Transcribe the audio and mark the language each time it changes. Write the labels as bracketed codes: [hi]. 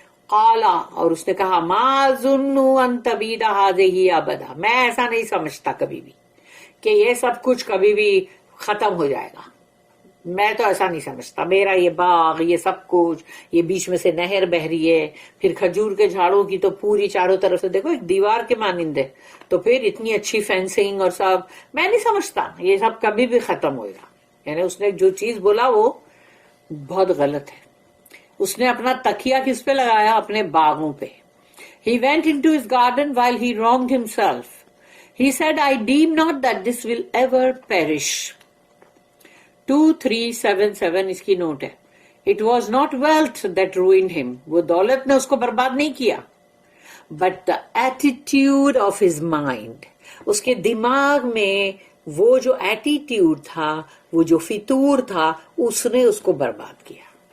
[ur] قَالَ، اور اس نے کہا، [ar] مَا أَظُنُّ أَن تَبِيدَ هَٰذِهِ أَبَدًا، [ur] میں ایسا نہیں سمجھتا کبھی بھی کہ یہ سب کچھ کبھی بھی ختم ہو جائے گا، میں تو ایسا نہیں سمجھتا، میرا یہ باغ، یہ سب کچھ، یہ بیچ میں سے نہر بہ رہی ہے، پھر کھجور کے جھاڑوں کی تو پوری چاروں طرف سے دیکھو ایک دیوار کے مانند ہے، تو پھر اتنی اچھی فینسنگ اور سب، میں نہیں سمجھتا یہ سب کبھی بھی ختم ہوئے گا. یعنی اس نے جو چیز بولا وہ بہت غلط ہے. اس نے اپنا تکیہ کس پہ لگایا؟ اپنے باغوں پہ. [en] He went into his garden while he wronged himself. He said, I deem not that this will ever perish. [ur] 2377 اس کی نوٹ ہے. [en] It was not wealth that ruined him. [ur] وہ دولت نے اس کو برباد نہیں کیا. [en] But the attitude of his mind. [ur] اس کے دماغ میں وہ جو ایٹیٹیوڈ تھا، وہ جو فطور تھا، اس نے اس کو برباد کیا.